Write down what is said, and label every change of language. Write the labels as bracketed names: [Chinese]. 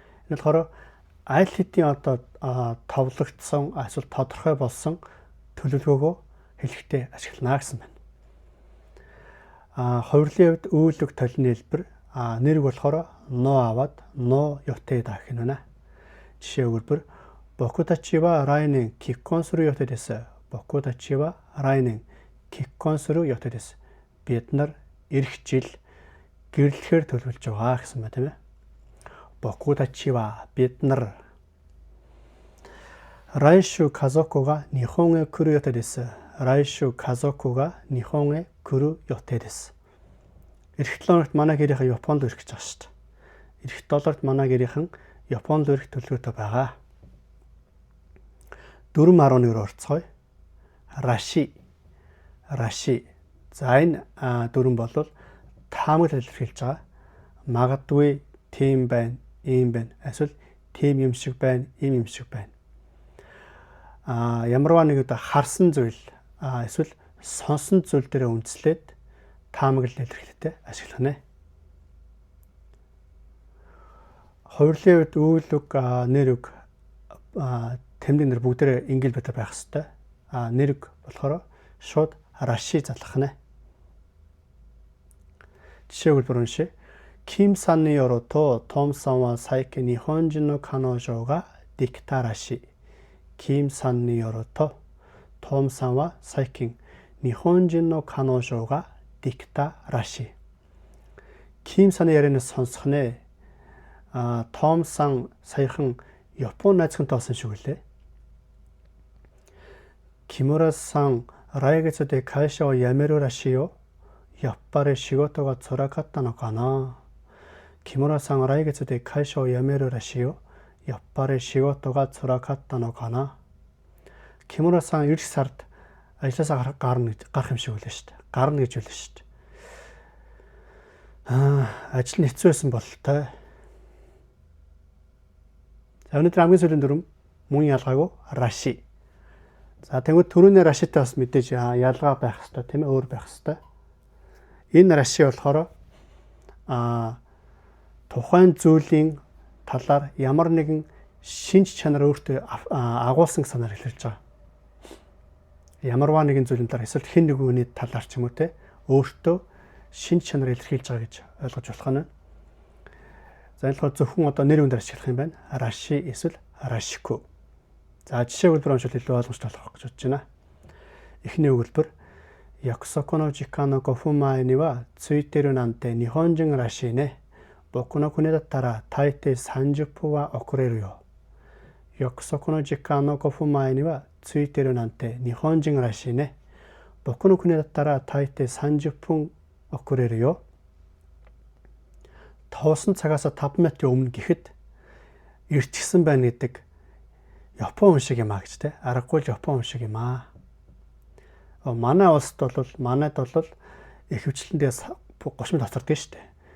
[Mongolian] Энэ болохоор аль хэдийн одоо товлогдсон эсвэл тодорхой болсон төлөвлөгөөгөө хэлэхдээ ашиглана гэсэн байна. Хувирлын хувьд үйлдэх толны хэлбэр нэрг болохоор но аваад но йотеда гэх юм байна. Жишээ өгүүлбэр. [Japanese] 僕たちは来年結婚する予定です.僕たちは来年結婚する予定です. [Mongolian] Бид нар эх жил гэрлэхээр төлөвлөж байгаа гэсэн байна тийм ээ. [Japanese] 僕たちは [Mongolian] бид нар. [Japanese] 来週家族が日本へ来る予定です.来週家族が日本へ来る予定です. [Mongolian] Эх 7 хоногт манай гэрийнхэн Японд ирэх гэж байгаа шүү дээ. Эх 7 хоногт манай гэрийнхэн Японд ирэх төлөвлөгөөтэй байгаа. 4.11 орцгоё. Раши. За энэ дөрвөн бол таамаглал илэрхийлж байгаа. Магадгүй тийм байна, ийм байна. Эсвэл тийм юм шиг байна, ийм юм шиг байна. Ямарваа нэг удаа харсан зүйл эсвэл сонсон зүйл дээр үндэслээд таамаглал илэрхийлэлтэд ашиглана. Хувирлын үед үйл үг, нэр үг тэмдэг нэр бүгдээрээ ингээл байтар байх хэвээр. Нэр үг болохоор шууд раши залгах нэ. Жишээ хэлбэр уншъя. [Japanese] Ким санによるとトムさんは最近日本人の彼女ができたらしい. Ким санによるとトムさんは最近日本人の彼女ができたらしい. [Mongolian] Ким сан ярианы сонсох нэ. Том сан саяхан Япон найзхантай болсон шүү гэлээ. [Japanese] 木村さん、来月で会社を辞めるらしいよ。やっぱり仕事が辛かったのかな。木村さん、来月で会社を辞めるらしいよ。やっぱり仕事が辛かったのかな. [Mongolian] 木村さん, эх сард ажлаасаа гарах юм шиг үлээ шүү дээ. Гарна гэж үлээ шүү дээ. Ажил нь хэцүү байсан бололтой. За өнөөдөр хамгийн сүүлийн дүрм мөн ялгаагүй раши. За тэгвэл түрүүний рашитай бас мэдээж ялгаа байх хэрэгтэй тийм ээ, өөр байх хэрэгтэй. Энэ раши болохоор тухайн зүйлийн талаар ямар нэгэн шинж чанар өөртөө агуулсан санаар хэлж байгаа. Ямарваа нэгэн зүйлийн талаар эсвэл хэн нэг хүний талаар ч юм уу те өөртөө шинж чанар илэрхийлж байгаа гэж ойлгож болох нь. За энэ болохоор зөвхөн одоо нэр хүндээр ашиглах юм байна. Раши эсвэл рашику. За жишээ өгүүлбэр уншвал илүү ойлгомжтой болох гэж бодож байна. Эхний өгүүлбэр [Japanese] Yakusoku no jikan no 5分前にはついてるなんて日本人らしいね。僕の国だったら大抵30分は遅れるよ。約束の時間の5分前にはついてるなんて日本人らしいね。僕の国だったら大抵30分遅れるよ. [Mongolian] Тоосон цагаас 5 минутын өмнө гэхэд ирчихсэн байна гэдэг Япон хүн шиг юм а гэж те. Аргагүй л Япон хүн шиг юм а. Манай улсад бол манайд бол ихэвчлэндээ 30 минут тоцордог шүү дээ.